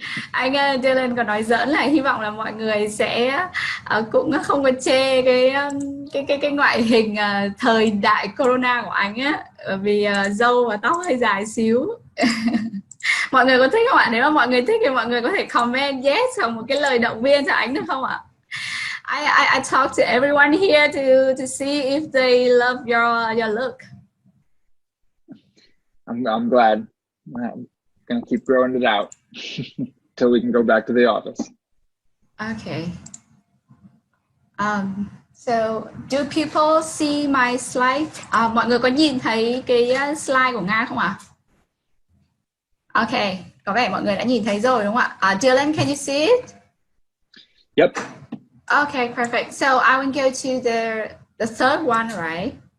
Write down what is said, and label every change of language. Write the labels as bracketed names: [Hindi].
[Vietnamese] Anh Dylan còn nói giỡn là hy vọng là mọi người sẽ cũng không có chê cái ngoại hình thời đại corona của anh á, vì râu và tóc hơi dài xíu. Mọi người có thích không ạ? Nếu mà mọi người thích thì mọi người có thể comment yes hoặc một cái lời động viên cho anh được không ạ? [English] I talk to everyone here to see if they love your look. I'm glad. I'm gonna keep growing it out till we can go back to the office. Okay. So do people see my slide? [Vietnamese] Mọi người có nhìn thấy cái slide của Nga không ạ? Okay, có vẻ mọi người đã nhìn thấy rồi đúng không ạ? [English] Dylan, can you see it? Yep. Okay, perfect. So I will go to the third one, right?